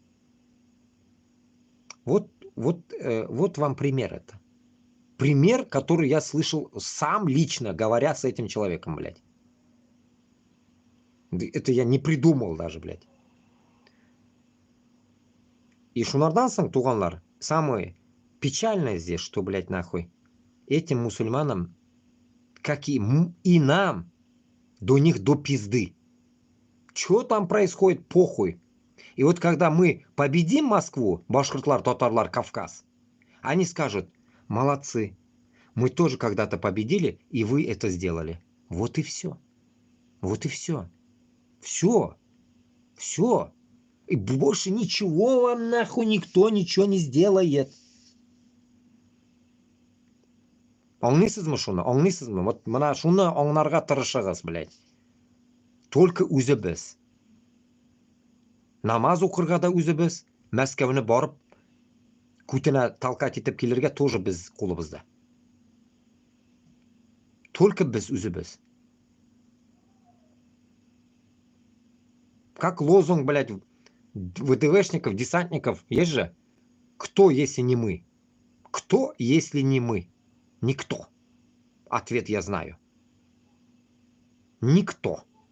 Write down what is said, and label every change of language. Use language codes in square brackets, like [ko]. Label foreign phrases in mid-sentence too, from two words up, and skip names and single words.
[ru] Вот вам пример это. Пример, который я слышал сам лично, говоря с этим человеком, блядь. Это я не придумал даже, блядь. [tt] И шунардан соң, туғанлар, [ru] самое печальное здесь, что, блядь, нахуй, этим мусульманам, как и нам, до них до пизды. Что там происходит, похуй. И вот когда мы победим Москву, [tt] башкортлар, татарлар, Кавказ, [ru] они скажут, молодцы, мы тоже когда-то победили, и вы это сделали. Вот и все. Вот и все. Все. Все. И больше ничего вам нахуй никто ничего не сделает. [tt] Аңлайсызмы шуны? Аңлайсызмы? Вот мына шуны аңларга тырышыгыз, блядь. Только үзебез. Намаз укырга да үзебез. Мәскәүне барып, күтенә талкать итеп килергә тоже без кулыбызда. Только без үзебез. [ru] Как лозунг, блядь, ВДВшников, десантников, есть же? Кто, если не мы? Кто, если не мы? Никто. Ответ я знаю. Никто.